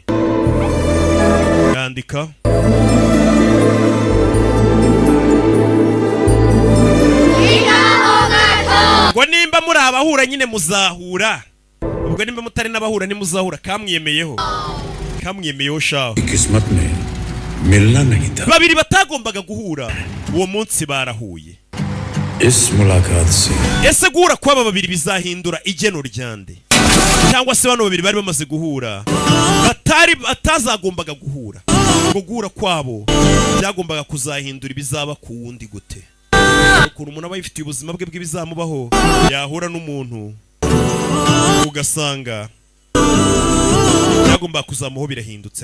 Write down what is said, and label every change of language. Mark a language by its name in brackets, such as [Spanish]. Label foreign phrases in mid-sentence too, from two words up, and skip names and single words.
[Kinyarwanda] Yandika. Ngo nimba muri abahura nyine muzahura. Ubwo nimba mutari n'abahura ni muzahura kamwiyemeyeho. Kamwiyemeyeho shaho. [Hindi] किस्मत में मिलना नहीं था. [Kinyarwanda] Babiri batagombaga guhura uwo munsi barahuye. [Hindi] इस मुलाकात से [Kinyarwanda] Ese guhura kw'aba babiri bizahindura igeno ryande? Cyangwa se bano babiri bari bamaze guhura batazagombaga guhura? Ngo guhura kwabo byagombaga kuzahindura ibizaba ku wundi gute? Ukuntu umuntu aba yifitiye ubuzima bwe bw'ibizamubaho yahura n'umuntu ugasanga byagomba kuzamuho birahindutse.